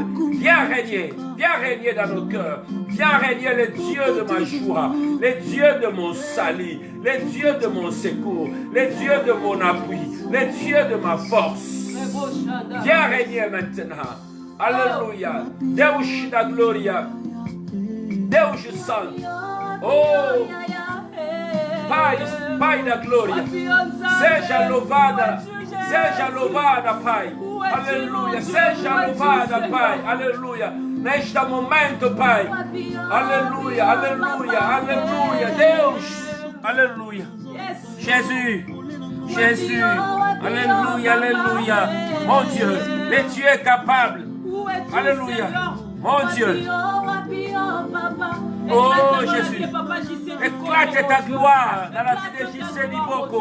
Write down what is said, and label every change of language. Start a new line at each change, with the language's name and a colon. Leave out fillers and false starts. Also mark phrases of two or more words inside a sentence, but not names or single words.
French: Viens régner dans nos cœurs. Viens régner le Dieu de ma joie, le Dieu de mon salut, le Dieu de mon secours, le Dieu de mon appui, le Dieu de ma force. Viens régner maintenant. Alléluia.
Portuguese: Deus da gloria. Deus santo. Oh, Pai da glória. Seja louvada, Pai. Aleluia. Seja louvada, Pai. Aleluia. Neste momento, Pai. Aleluia, aleluia, aleluia. Deus. Aleluia.
French: Jésus. Alléluia, alléluia. Mon Dieu, le Dieu est capable. Alléluia. Mon Dieu. Oh Jésus. Éclate ta gloire dans la vie de Gisèle Iboko.